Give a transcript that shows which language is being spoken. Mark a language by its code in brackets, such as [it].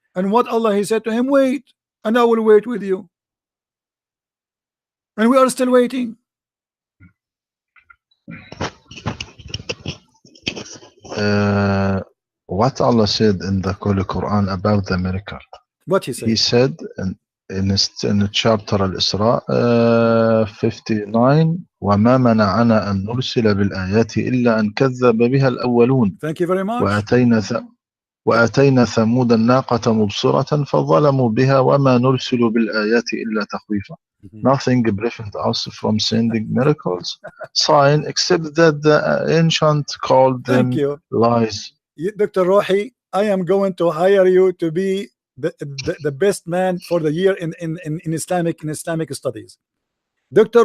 [en] And what Allah, he said to him, wait, and I will wait with you. And we are still waiting. What Allah said in the Holy Quran about the miracle? What he said? He said in chapter Al-Isra 59, [ar] وَمَا مَنَعَنَا أَن نُرْسِلَ بِالْآيَاتِ إِلَّا أَن كَذَّبَ بِهَا الْأَوَّلُونَ. [en] Thank you very much. [ar] وآتينا ثمود الناقة مبصرة فظلموا بها وما نرسل بالآيات إلا تخويفا. [en] Nothing prevents us from sending miracles, sign, except that the ancient called them lies. Dr. Rohi, I am going to hire you to be the best man for the year in Islamic studies. Dr.